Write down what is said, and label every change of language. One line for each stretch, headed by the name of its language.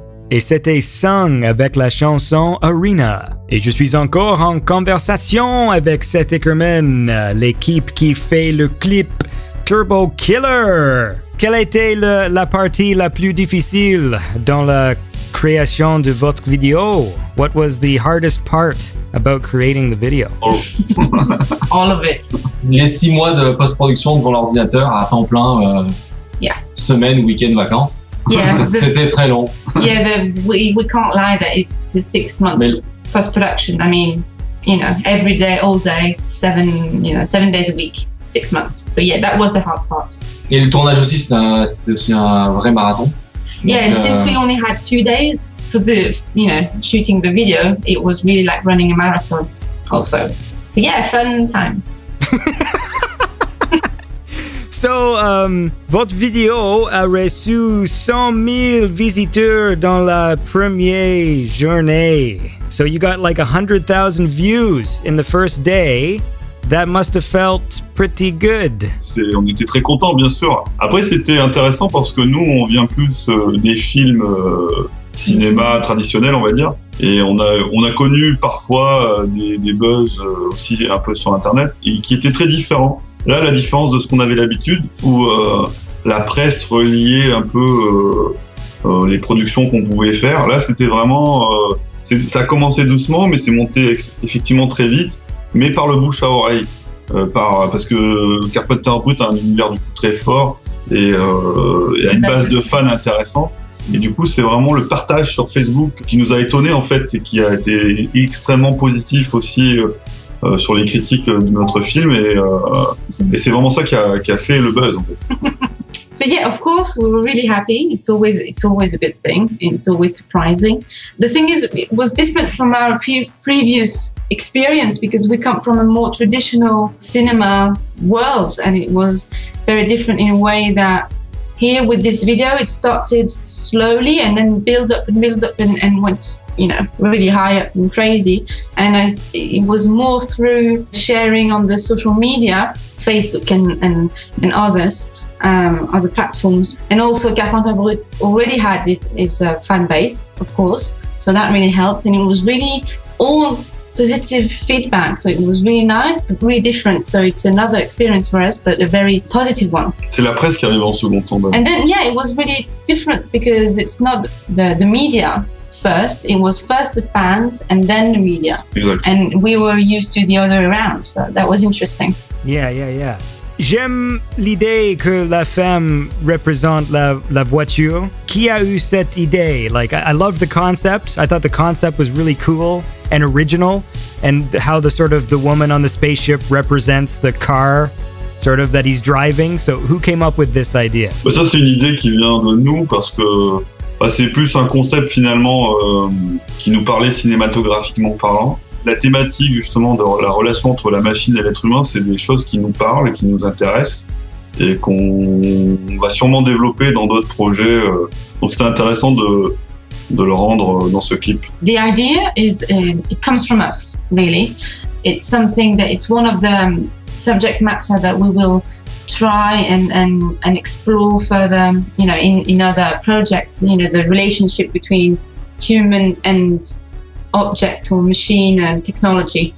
French: et c'était Sung avec la chanson Arena. Et je suis encore en conversation avec Seth Ickerman, l'équipe qui fait le clip Turbo Killer. Quelle a été la partie la plus difficile dans la création de votre vidéo?
English: What was the hardest part about creating the video? All of it.
French: Les 6 mois de post-production devant l'ordinateur à temps plein, semaine, week-end, vacances.
English: Yeah,
French: C'était très long.
English: Yeah, we can't lie that it's the 6 months post-production. I mean, every day, all day, 7 days a week, 6 months. So yeah, that was the hard part.
French: Et le tournage aussi, c'était aussi un vrai marathon.
English: Yeah, and since we only had 2 days for the, shooting the video, it was really like running a marathon also. So yeah, fun times. So,
French: votre vidéo a reçu 100 000 visiteurs dans la première journée.
English: So you got like 100,000 views in the first day. That must have felt pretty good.
French: On était très contents, bien sûr. Après, c'était intéressant parce que nous, on vient plus des films cinéma traditionnels, on va dire. Et on a connu parfois des buzz aussi un peu sur Internet et qui étaient très différents. Là, la différence de ce qu'on avait l'habitude, où la presse reliait un peu les productions qu'on pouvait faire, là, c'était vraiment... ça a commencé doucement, mais c'est monté effectivement très vite, mais par le bouche à oreille. Parce que Carpenter Brut a un univers du coup très fort et a une base de fans intéressante. Et du coup, c'est vraiment le partage sur Facebook qui nous a étonnés en fait et qui a été extrêmement positif aussi sur les critiques de notre film et c'est vraiment ça qui a fait le buzz en fait.
English: So yeah, of course, we were really happy. It's always a good thing. It's always surprising. The thing is, it was different from our previous experience because we come from a more traditional cinema world, and it was very different in a way that here with this video, it started slowly and then build up and went, really high up and crazy. And it was more through sharing on the social media, Facebook and others. Other platforms, and also Carpenter Brut already had its fan base, of course, so that really helped, and it was really all positive feedback, so it was really nice but really different, so it's another experience for us but a very positive one.
French: C'est la presse qui arrive en second temps.
English: And then it was really different because it's not the media first, it was first the fans and then the media. Exactly. And we were used to the other around, so that was interesting. Yeah.
French: J'aime l'idée que la femme représente la voiture. Qui a eu cette idée?
English: Like, I love the concept. I thought the concept was really cool and original, and how the woman on the spaceship represents the car, sort of, that he's driving. So who came up with this idea?
French: Ça, c'est une idée qui vient de nous parce que c'est plus un concept finalement qui nous parlait cinématographiquement parlant. La thématique justement de la relation entre la machine et l'être humain, c'est des choses qui nous parlent et qui nous intéressent et qu'on va sûrement développer dans d'autres projets. Donc c'était intéressant de le rendre dans ce clip.
English: The idea is it comes from us, really. It's something that it's one of the subject matter that we will try and explore further, in other projects. The relationship between human and object or machine and technology.